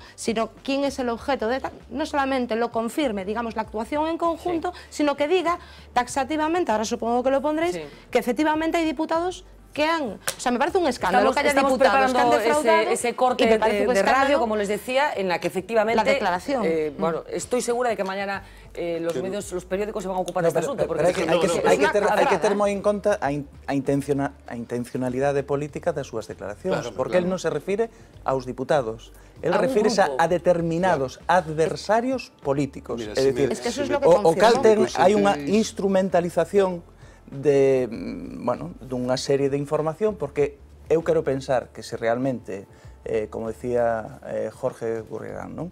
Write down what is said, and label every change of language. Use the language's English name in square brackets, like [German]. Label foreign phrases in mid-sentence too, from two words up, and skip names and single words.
[Spanish] Sino quién es el objeto de no solamente lo confirme, digamos, la actuación en conjunto, sino que diga taxativamente, ahora supongo que lo pondréis, que efectivamente hay diputados que han... O sea, me parece un escándalo que haya diputados que han defraudado. Ese corte de radio, como les decía, en la que efectivamente... La declaración. Bueno, estoy segura de que mañana los periódicos se van a ocupar de este asunto. [Galician] Pero hai que ter moi en conta a intencionalidade política das súas declaracións, porque él non se refire aos diputados, él refírese a determinados adversarios políticos. É dicir, o cal hai unha instrumentalización dunha serie de información, porque eu quero pensar que se realmente, como decía Jorge Gurriarán, non?